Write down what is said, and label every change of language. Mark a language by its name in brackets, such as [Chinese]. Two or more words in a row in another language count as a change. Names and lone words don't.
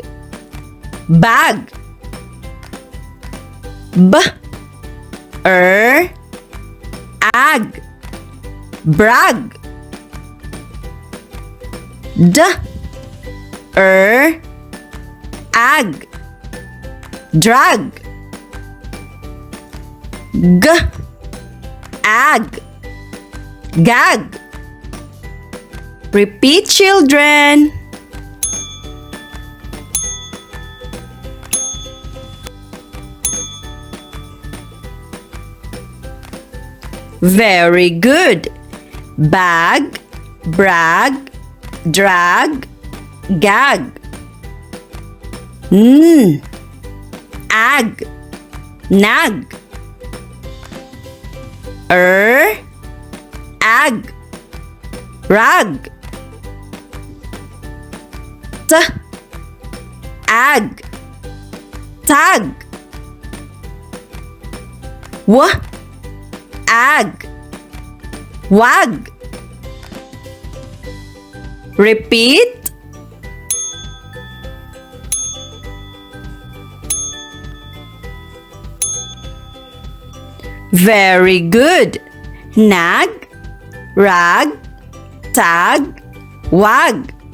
[English] Bag. Ag. Brag. Ag. drag. G, ag, gag. Repeat, children. Very good. Bag, brag, drag, gag. Ag, nag. Ag, rag. Ag, tag. Ag, wag. Repeat. Very good. Nag, rag, tag, wag.